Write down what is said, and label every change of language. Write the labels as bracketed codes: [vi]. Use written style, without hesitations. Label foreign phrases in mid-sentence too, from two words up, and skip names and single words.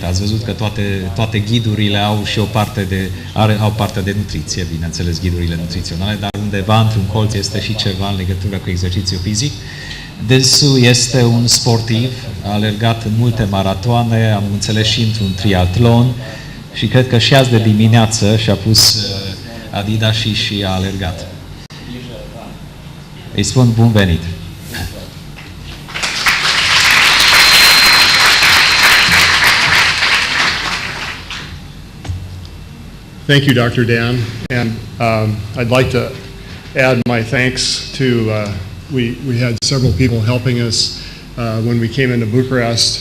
[ro] Ați văzut că toate ghidurile au și au parte de nutriție, bineînțeles, ghidurile nutriționale, dar undeva într-un colț este și ceva în legătură cu exercițiu fizic. Dânsul este un sportiv, a alergat în multe maratoane, am înțeles și într-un triatlon și cred că și azi de dimineață și-a pus Adidas și a alergat. Îi spun bun venit! [en] Thank you, Dr. Dan, and I'd like to add my thanks to, we had several people helping us when we came into Bucharest.